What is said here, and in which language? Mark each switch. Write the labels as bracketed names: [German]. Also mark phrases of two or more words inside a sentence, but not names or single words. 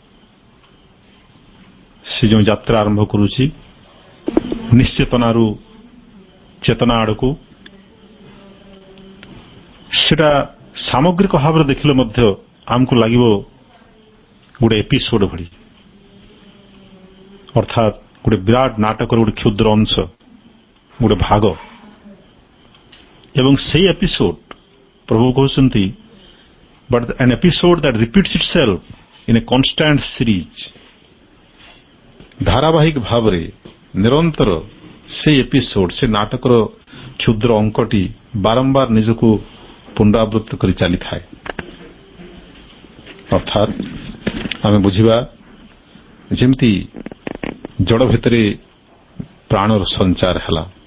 [Odia] ସେ ଯେଉଁ ଯାତ୍ରା ଆରମ୍ଭ କରୁଛି ନିଶ୍ଚେତନାରୁ ଚେତନା ଆଡ଼କୁ, ସେଟା ସାମଗ୍ରିକ ଭାବରେ ଦେଖିଲେ ମଧ୍ୟ ଆମକୁ ଲାଗିବ ଗୋଟେ ଏପିସୋଡ ଭଳି, ଅର୍ଥାତ୍ ଗୋଟେ ବିରାଟ ନାଟକର ଗୋଟେ କ୍ଷୁଦ୍ର ଅଂଶ, ଗୋଟେ ଭାଗ। ଏବଂ ସେଇ ଏପିସୋଡ ପ୍ରଭୁ କହୁଛନ୍ତି [English] but an episode that repeats itself in a constant series, [Odia] ଧାରାବାହିକ ଭାବରେ ନିରନ୍ତର ସେଇ ଏପିସୋଡ ସେ ନାଟକର କ୍ଷୁଦ୍ର ଅଙ୍କଟି ବାରମ୍ବାର ନିଜକୁ ପୁନରାବୃତ୍ତ କରି ଚାଲିଥାଏ। ଅର୍ଥାତ୍ ଆମେ ବୁଝିବା ଯେମିତି ଜଡ଼ ଭିତରେ ପ୍ରାଣର ସଞ୍ଚାର ହେଲା।